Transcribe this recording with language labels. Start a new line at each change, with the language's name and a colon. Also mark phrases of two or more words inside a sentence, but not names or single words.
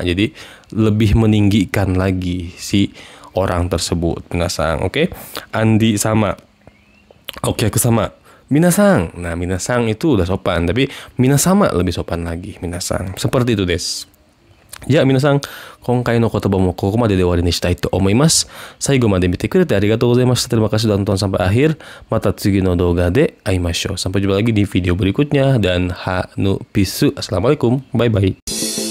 Indonesian: Jadi lebih meninggikan lagi si orang tersebut, minasang. Oke. Andi sama. Okyaku-sama. Minasang. Nah, minasang itu udah sopan, tapi minasama lebih sopan lagi, minasang. Seperti itu des. Ya, minasang,
Japanese: 今回の言葉もここまでで終わりにしたいと思います. 最後まで見てくれてありがとうございました.
Indonesian: Terima kasih sudah nonton sampai akhir.
Japanese: また次の動画で会いましょう.
Indonesian: Sampai jumpa lagi di video berikutnya, dan ha nu pisu.
English: Assalamualaikum. Bye bye.